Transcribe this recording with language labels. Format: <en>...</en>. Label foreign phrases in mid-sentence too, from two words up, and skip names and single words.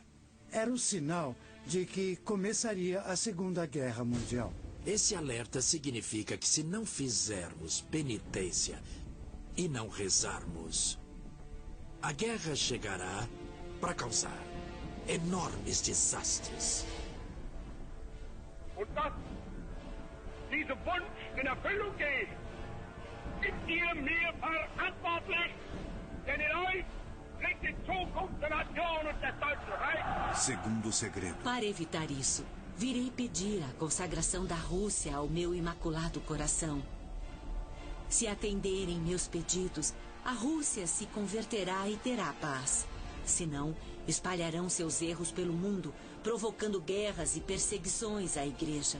<pt>Era o sinal de que começaria a Segunda Guerra Mundial. Esse alerta significa que se não fizermos penitência e não rezarmos, a guerra chegará para causar enormes desastres.</pt> <de>Und dass dieser Wunsch in Erfüllung geht, sind ihr mir verantwortlich, denn in euch liegt die Zukunft der Nation und des Deutschen Reichs.</de> <pt>Segundo segredo. Para evitar isso, virei pedir a consagração da Rússia ao meu imaculado coração. Se atenderem meus pedidos, a Rússia se converterá e terá paz. Se não, espalharão seus erros pelo mundo, provocando guerras e perseguições à Igreja.</pt>